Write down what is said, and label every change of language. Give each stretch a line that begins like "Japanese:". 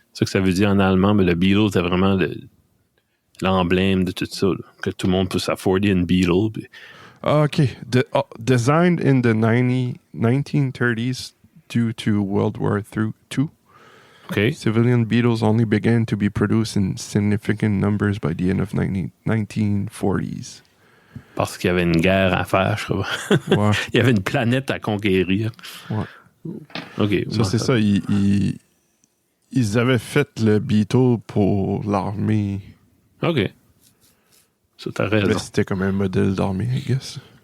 French: C'est ça que ça veut dire en allemand, mais le Beetle, c'était vraiment l'emblème de tout ça. Là. Que tout le monde puisse afforder une Beetle. Puis, Ah, OK.
English: Designed in the 1930s due to World War II, OK? civilian Beetles only began to be produced in significant numbers by the end of 1940s.
French: Parce qu'il y avait une guerre à faire, je crois. Ouais. Il y avait une planète à conquérir. Ouais. OK. Ça, c'est ça. Ils avaient fait le Beetle pour l'armée. OK. Ça, t'as Mais raison. c'était comme un modèle d'armée,
English: I guess.